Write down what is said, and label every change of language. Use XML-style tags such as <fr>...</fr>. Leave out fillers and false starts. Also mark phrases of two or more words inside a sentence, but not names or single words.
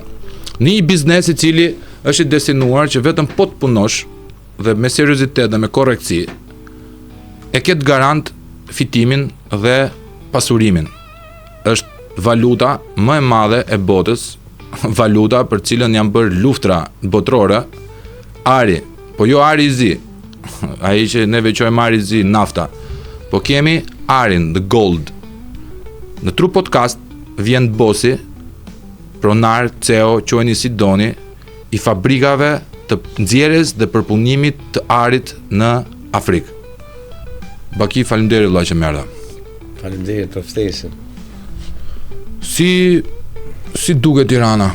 <sq>Në një biznes i cili është i destinuar që vetëm po të punosh dhe me seriozitet dhe me korrektësi e ketë garant fitimin dhe pasurimin. Është valuta më e madhe e botës, valuta për cilën janë bërë luftra botrore, ari, po jo ari i zi, ai që ne veçojmë ari i zi, nafta, po kemi arin,</sq> <en>the gold.</en> <sq>Në True Podcast vjen bossi, pronar, CEO, quajeni si doni, i fabrikave të nxjerrjes dhe përpunimit të arit në Afrikë. Baki, faleminderit vëlla që më erdha. Faleminderit për ftesën. Si duket Tirana?</sq>